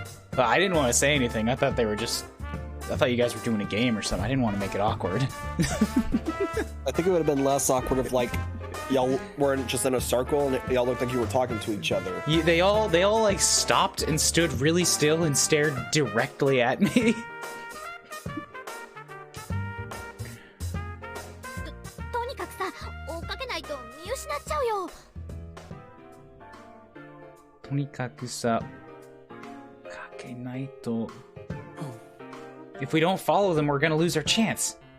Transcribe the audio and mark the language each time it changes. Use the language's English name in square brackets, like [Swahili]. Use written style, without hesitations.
[English] But I didn't want to say anything. I thought they were just... I thought you guys were doing a game or something. I didn't want to make it awkward. I think it would have been less awkward if, like, y'all weren't just in a circle and y'all looked like you were talking to each other. They all, like, stopped and stood really still and stared directly at me. [Japanese] とにかくさ、追っかけないと見失っちゃうよ。とにかくさ、かけないと... [English] If we don't follow them, we're gonna lose our chance.